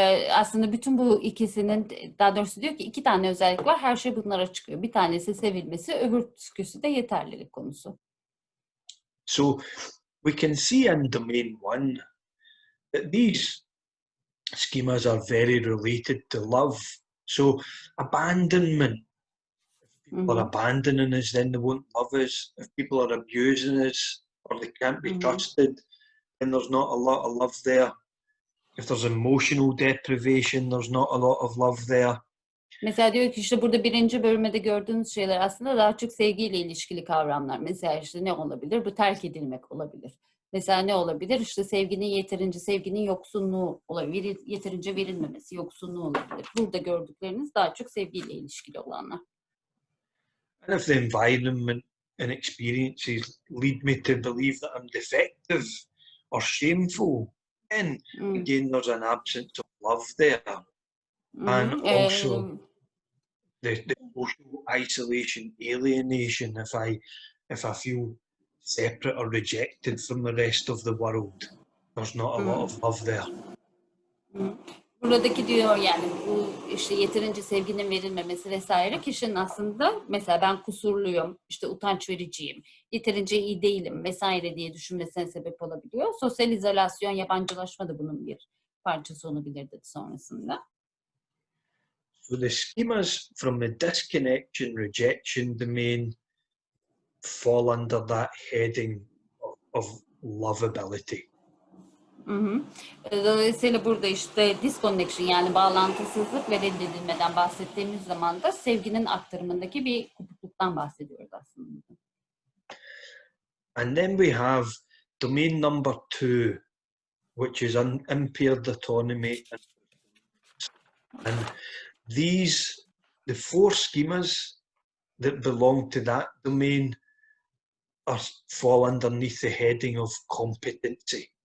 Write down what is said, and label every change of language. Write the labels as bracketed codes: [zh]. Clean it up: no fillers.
[tr] Aslında bütün bu ikisinin, daha doğrusu diyor ki 2 tane özellik var. Her şey bunlara çıkıyor. Bir tanesi sevilmesi, öbürküsü de yeterlilik konusu. [en] So we can see in domain 1 that these schemas are very related to love. So abandonment. If people are abandoning us, then they won't love us. If people are abusing us or they can't be trusted, then there's not a lot of love there. If there's emotional deprivation, there's not a lot of love there. [tr] Mesela diyor ki işte burada 1. bölümde gördüğünüz şeyler aslında daha çok sevgiyle ilişkili kavramlar. Mesela işte ne olabilir? Bu terk edilmek olabilir. Mesela ne olabilir? İşte sevginin yoksunluğu olabilir. Yeterince verilmemesi, yoksunluğu olabilir. Burada gördükleriniz daha çok sevgiyle ilişkili olanlar. [en] And if the environment and experiences lead me to believe that I'm defective or shameful, then again there's an absence of love there. And also the social isolation, alienation, if I feel separate or rejected from the rest of the world, there's not a lot of love there. [tr] Buradaki diyor yani bu işte yeterince sevginin verilmemesi vesaire kişinin aslında mesela ben kusurluyum, işte utanç vericiyim, yeterince iyi değilim vesaire diye düşünmesine sebep olabiliyor. Sosyal izolasyon, yabancılaşma da bunun bir parçası olabilir dedi sonrasında. [en] So the schemas from the disconnection, rejection domain fall under that heading of lovability. [tr] Dolayısıyla burada işte disconnection yani bağlantısızlık ve reddedilmeden bahsettiğimiz zaman da sevginin aktarımındaki bir kopukluktan bahsediyoruz aslında. [en] And then we have domain number 2, which is unimpaired autonomy. And the 4 schemas that belong to that domain fall underneath the heading of competency.